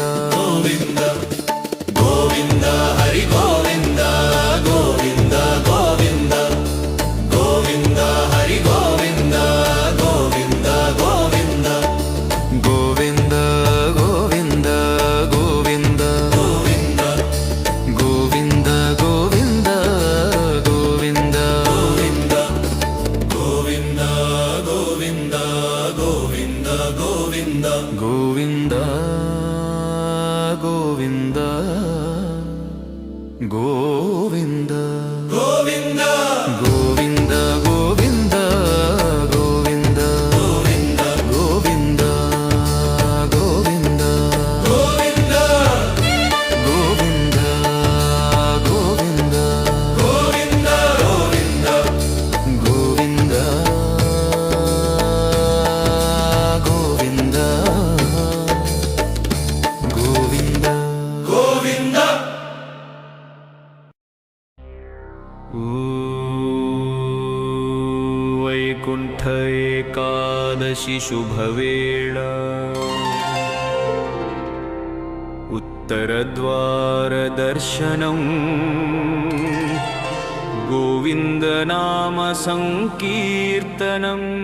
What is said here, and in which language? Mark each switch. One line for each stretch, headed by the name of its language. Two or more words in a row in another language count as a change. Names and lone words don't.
Sanskrit: ಗೋವಿಂದ ಗೋವಿಂದ ಹರಿ ಗೋವಿಂದ ಗೋವಿಂದ ಗೋವಿಂದ ಗೋವಿಂದ ಹರಿ ಗೋವಿಂದ ಗೋವಿಂದ ಗೋವಿಂದ గోవింద గోవింద గోవింద ಗೋವಿಂದ గోవింద గోవింద గోవింద ಗೋವಿಂದ ಗೋವಿಂದ ಗೋವಿಂದ ಗೋವಿಂದ ಗೋವಿಂದ గోవింద గోవింద గోవింద ಗೋವಿಂದ గోవింద గోవింద గోవింద ಗೋವಿಂದ గోవింద గోవింద ಗೋವಿಂದ గోవింద గోవింద ಗೋವಿಂದ ಗೋವಿಂದ గోవింద గోవింద గోవింద ಗೋವಿಂದ
Telugu: వైకుంఠ ఏకాదశి శుభవేళ ఉత్తరద్వార దర్శనం గోవింద నామ సంకీర్తనం